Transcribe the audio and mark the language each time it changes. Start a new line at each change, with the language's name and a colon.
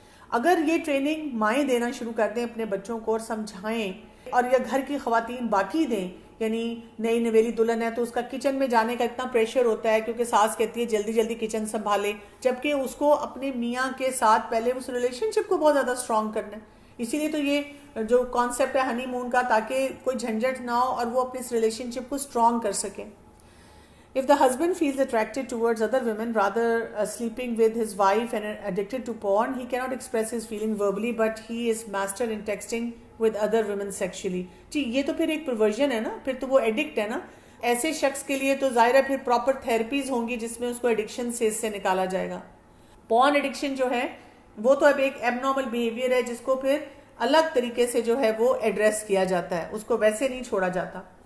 Urdu: اگر یہ ٹریننگ مائیں دینا شروع کر دیں اپنے بچوں کو اور سمجھائیں، اور یا گھر کی خواتین باقی دیں، یعنی نئی نویلی دلہن ہے تو اس کا کچن میں جانے کا اتنا پریشر ہوتا ہے کیونکہ ساس کہتی ہے جلدی جلدی کچن سنبھالے، جبکہ اس کو اپنے میاں کے ساتھ پہلے اس ریلیشن شپ کو بہت زیادہ اسٹرانگ کرنا ہے. اسی لیے تو یہ جو کانسیپٹ ہے ہنی مون کا، تاکہ کوئی جھنجھٹ نہ ہو اور وہ اپنے اس ریلیشن شپ کو اسٹرانگ کر سکیں.
English: If the husband feels attracted towards other women rather sleeping with his wife and addicted to porn, he cannot express his feeling verbally, but he is master in texting with other women sexually.
Urdu: جی یہ تو پھر ایک پرورژن ہے نا، پھر تو وہ addict ہے نا. ایسے شخص کے لیے تو ظاہر ہے پھر پراپر تھیراپیز ہوں گی جس میں اس کو ایڈکشن سے اس سے نکالا جائے گا. پورن ایڈکشن جو ہے وہ تو اب ایک ایب نارمل بیہیویئر ہے جس کو پھر الگ طریقے سے جو ہے وہ ایڈریس کیا جاتا ہے، اس کو ویسے نہیں چھوڑا جاتا.